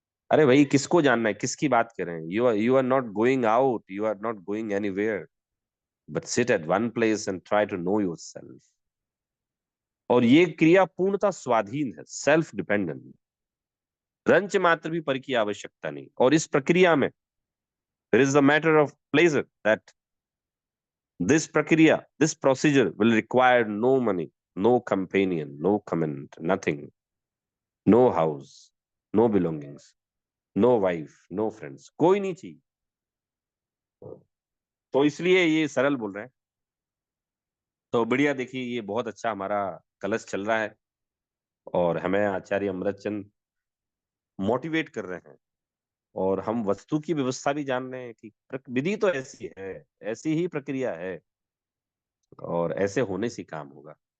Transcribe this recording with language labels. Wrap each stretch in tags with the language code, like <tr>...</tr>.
<hi>अरे भाई किसको जानना है, किसकी बात कर रहे हैं?</hi> <en>You are not going out, you are not going anywhere, but sit at one place and try to know yourself.</en> <hi>और ये क्रिया पूर्णतः स्वाधीन है, सेल्फ डिपेंडेंट। रंच मात्र भी पर की आवश्यकता नहीं। और इस प्रक्रिया में</hi> <en>there is a matter of pleasure that this prakriya, this procedure will require no money, no companion, no comment, nothing, no house, no belongings, no wife, no friends,</en> <hi>कोई नहीं चाहिए। तो इसलिए ये सरल बोल रहे हैं। तो बढ़िया, देखिए ये बहुत अच्छा हमारा कलश चल रहा है, और हमें आचार्य अमृतचंद मोटिवेट कर रहे हैं। और हम वस्तु की व्यवस्था भी जान रहे हैं कि विधि तो ऐसी है, ऐसी ही प्रक्रिया है, और ऐसे होने से काम होगा।</hi>